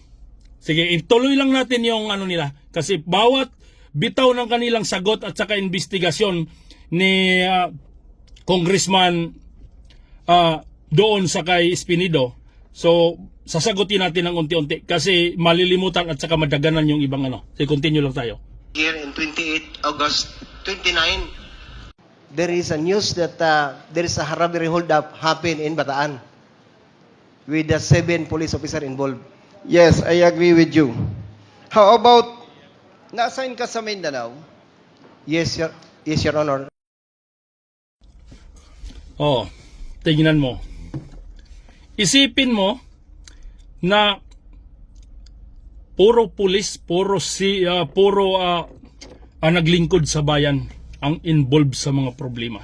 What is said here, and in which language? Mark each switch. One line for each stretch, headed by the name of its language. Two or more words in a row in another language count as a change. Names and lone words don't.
Filipino: Sige, ituloy lang natin yung ano nila kasi bawat bitaw ng kanilang sagot at saka investigasyon ni Congressman doon sa kay Espinido. So, sasagutin natin ng unti-unti kasi malilimutan at saka madaganan yung ibang ano. So, continue lang tayo.
English: Here in 28 August 29, there is a news that there is a robbery hold-up happened in Bataan with the 7 police officers involved. Yes, I agree with you. How about,
Filipino: na-assign ka sa Mindanao?
English: Yes, Your Honor.
Filipino: Oh, tingnan mo. Isipin mo, na puro pulis, naglingkod sa bayan ang involved sa mga problema.